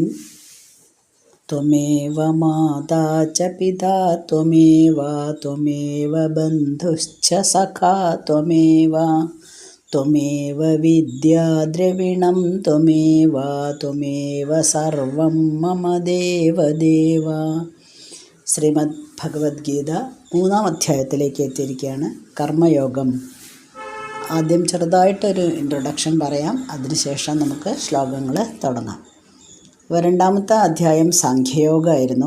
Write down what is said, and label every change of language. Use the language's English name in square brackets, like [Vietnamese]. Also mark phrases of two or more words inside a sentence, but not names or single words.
[Sanskrit] त्वमेव माता च पिता त्वमेव बन्धुश्च सखा त्वमेव विद्या द्रविणं त्वमेव सर्वं मम देवदेव। [Malayalam] ശ്രീമദ് ഭഗവത്ഗീത 3-ാം അധ്യായത്തിലേക്ക് എത്തിയിരിക്കുകയാണ്. കർമ്മയോഗം. ആദ്യം ചെറുതായിട്ടൊരു ഇൻട്രൊഡക്ഷൻ പറയാം, അതിനുശേഷം നമുക്ക് ശ്ലോകങ്ങൾ തുടങ്ങാം. അപ്പോൾ 2-ാമത്തെ അധ്യായം സാഖ്യയോഗമായിരുന്നു.